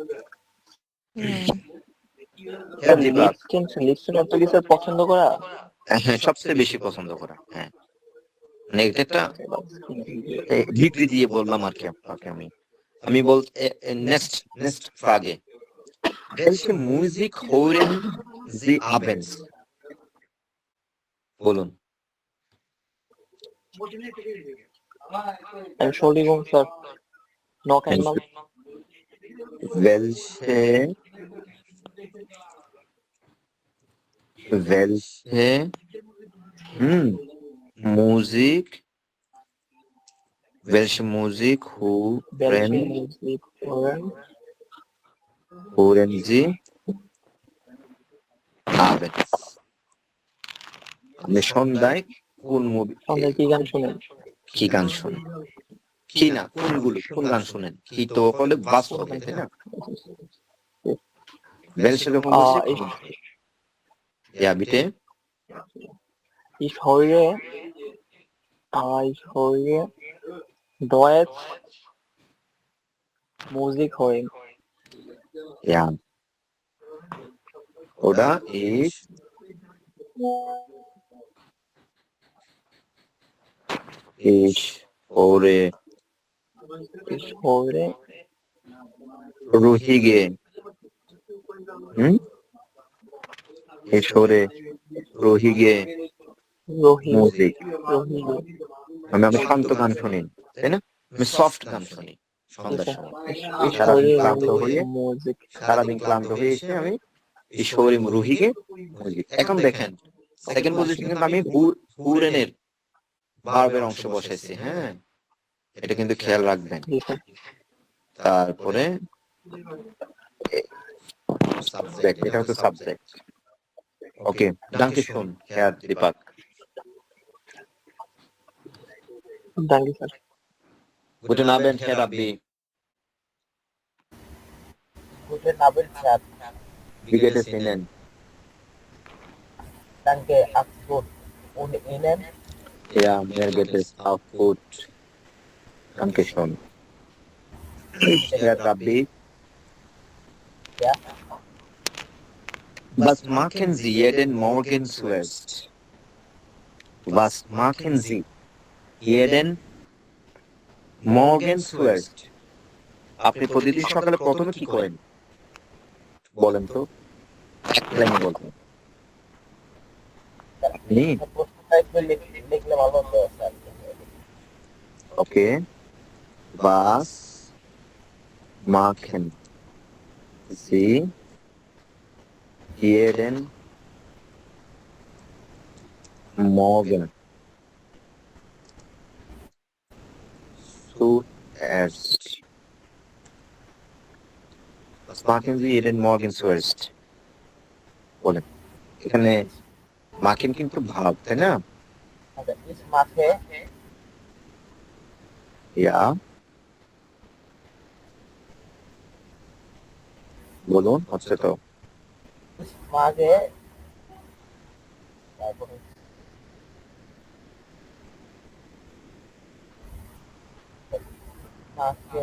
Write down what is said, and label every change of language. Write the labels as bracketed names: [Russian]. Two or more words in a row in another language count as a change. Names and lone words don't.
[Bangla] স্যার লিস্টেনশন তো কি স্যার পছন্দ করা? হ্যাঁ, সবচেয়ে বেশি পছন্দ করা। হ্যাঁ, মানে এটা একটা ডিগ্রি দিয়ে বললাম আর কি আপনাকে। আমি বল নেক্সট ফ্রাগে [German] welche Musik hören Sie abends? [Bangla] বলুন। [German] Entschuldigung, স্যার। Noch einmal. welche Musik Welche Musik hören Sie abends? [Bangla] আপনি সন্ধ্যায় কোন সন্ধ্যায় কি গান শুনেন? কি গান শুনেন, কি না কোন গান শুনেন, কি তো বলে বাস হবে, তাই না? [German] welche Musik? Ja, bitte. Ich höre Deutsch Musik hören. Ja. Oder ich höre ruhige ich höre ruhige Musik. [Bangla] আমি শান্ত গান শুনি, তাই না? আমি সফট গান শুনি সন্ধ্যার সময়। সারাদিন ক্লান্ত হয়ে এসে আমি [German] ich höre ruhige Musik. [Bangla] এখন দেখেন সেকেন্ড পজিশন কিন্তু আমি হুরেনের ভার্বের অংশ বসাইছি। হ্যাঁ, এটা কিন্তু খেয়াল রাখবেন। তারপরে সাবজেক্ট, এটা হচ্ছে সাবজেক্ট। ওকে, [German] danke schön, Herr Deepak. Danke, Sir. Guten Abend, Herr Rabbi. Guten Abend, Sir. Wie geht es Ihnen? Danke, auch gut. Und Ihnen? Ja, mir geht es auch gut. Danke schön. Herr Rabbi. Ja? Was machen Sie jeden Morgen zuerst? Was machen Sie jeden Morgen zuerst? [Bangla] আপনি প্রতিদিন সকালে প্রথমে কি করেন বলেন তো, এক লাইনে বলবেন। প্রশ্নটা একটু লিখলে ভালো হতো, স্যার। ওকে, [German] was machen Sie jeden Morgen zuerst. Was machen Sie jeden Morgen zuerst? [Bangla] বলেন এখানে মাকেন কিন্তু ভাব তাই না? [German] আচ্ছা ich mache [Bangla] ইয়া বলুন হচ্ছে তো [German] ich mache তারপরে মাখে